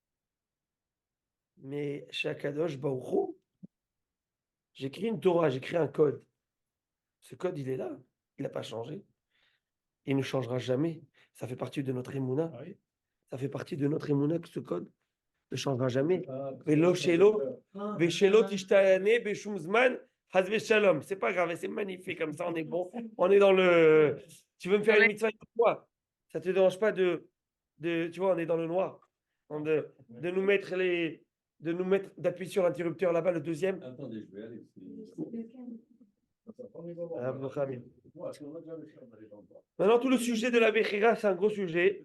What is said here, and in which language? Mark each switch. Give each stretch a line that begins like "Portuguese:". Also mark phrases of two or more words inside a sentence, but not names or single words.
French: Mais chez
Hebrew: הקדוש ברוך הוא,
French: j'écris une Torah, j'écris un code. Ce code, il est là, il n'a pas changé. Il ne changera jamais. Ça fait partie de notre émouna. Ça fait partie de notre émouna que ce code ne changera jamais.
Hebrew: ולא שלא, ושלא תשתנה, בשום זמן, חס ושלום.
French: C'est pas grave, c'est magnifique comme ça, on est bon. On est dans le. Tu veux me faire une mitzvah avec moi? Ça te dérange pas de. Tu vois, on est dans le noir. De nous mettre les. D'appuyer sur l'interrupteur là-bas, le deuxième. Attendez, je vais aller. Maintenant, tout le sujet de la Bechira, c'est un gros sujet.